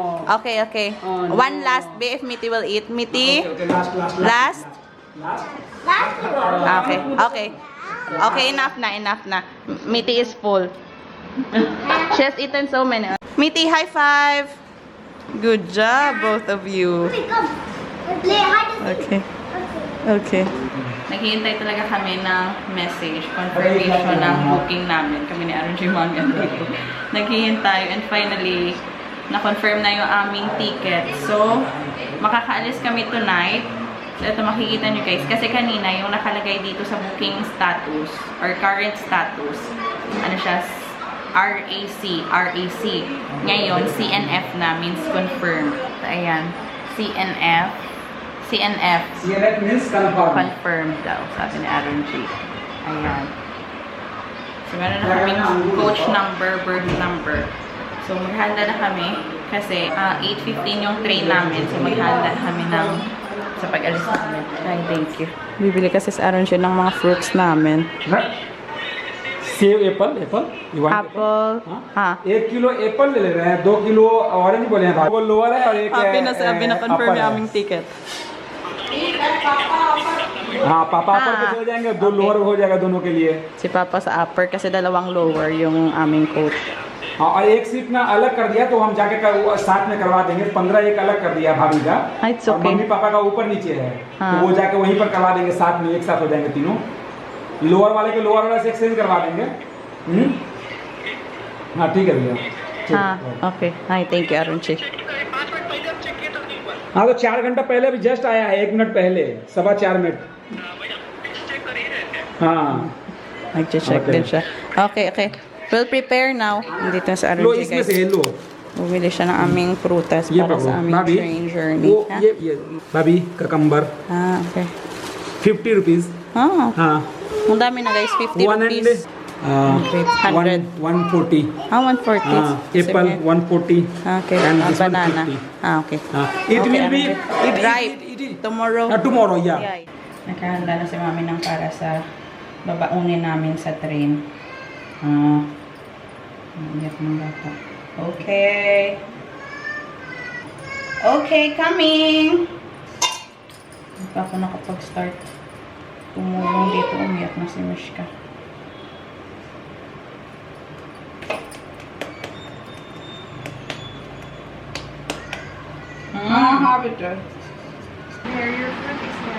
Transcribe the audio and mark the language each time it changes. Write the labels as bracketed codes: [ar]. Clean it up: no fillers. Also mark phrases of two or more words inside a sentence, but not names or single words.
[en] One last bit if Miti will eat. Miti. Okay, last. Last. Okay, okay. Okay, enough na. Miti is full. She has eaten so many. Miti, high five! Good job, both of you. Okay. Okay. [tl] Naghihintay talaga kami ng message, confirmation ng booking namin. Kami ni Aaron J. Mangan dito. Naghihintay [en] and finally, [tl] na-confirm na yung aming ticket. So, makakaalis kami tonight. So, ito makikita nyo guys. Kasi kanina, yung nakalagay dito sa [en] booking status or current status, [tl] ano siya, RAC. Ngayon, CNF na [en] means confirmed. [tl] So, ayan. CNF [en] means confirmed. [tl] Confirmed daw, sabi ni Aaron G. Ayan. So, meron na kaming [en] coach number, birth number. [tl] So, maghanda na kami kasi 8:15 yung train namin. So, maghanda kami ng sa pag-alis namin. Ay, [en] thank you. [tl] Bibili kasi sa Aaron G ng mga fruits namin. [en] सेब एप्पल You want Apple. [hi] हाँ. 1 किलो एप्पल ले रहे हैं, 2 किलो ऑरेंज बोले हैं, वो लोअर है और एक [tl] Abi na confirm yung aming ticket. [hi] हाँ पापा अपर पे हो जाएंगे, 2 लोअर हो जाएगा दोनों के लिए। [tl] Si Papa sa upper kasi dalawang lower yung aming coach. [hi] हाँ और एक सीट ना अलग कर दिया तो हम जाके साथ में करवा देंगे। 15 एक अलग कर दिया भाभी का। [en] It's [hi] और [en] okay. [hi] मम्मी पापा का ऊपर नीचे है, हाँ। तो वो जाके वहीं पर करवा देंगे, साथ में एक साथ हो जाएंगे तीनों। लोअर वाले के लोअर वाले से एक्सचेंज करवा देंगे। हाँ ठीक है भैया। हाँ, [en] okay. Hi, thank you, Aaron G. [hi] हाँ तो 4 घंटा पहले अभी जस्ट आया है, 1 मिनट पहले, 4:15 मिनट। हाँ [tl] Nag-check din siya. [en] Okay. We'll prepare now. [tl] Nandito na sa Aaron [hi] लो [tl] G, [hi] इसमें [tl] guys. [hi] से लो [tl] Bumili siya ng aming prutas [hi] ये [tl] para [hi] पकड़ो [tl] sa aming [hi] भाभी, [en] train journey. [hi] वो Ha? ये भाभी ककम्बर [en] Okay. [hi] 50 रुपीज। [en] Oh, [hi] हाँ [tl] ang dami na guys. 50 rupees. 100. [hi] 140। [en] 140. [hi] हाँ एप्पल 140 [en] Okay. and this one Banana. [hi] 50। [en] Okay. [hi] हाँ it [en] Okay, will be Aaron G. Ripe. Tomorrow. tomorrow yeah। [tl] Nakahanda na si mami ng para sa babaunin namin sa train. Iyak ng bata. Okay. [en] Okay, coming! [tl] Hindi pa ako nakapag-start. Tumulong dito, umiyak na si Mishka. Habit eh. [en] Here, your fruit is there.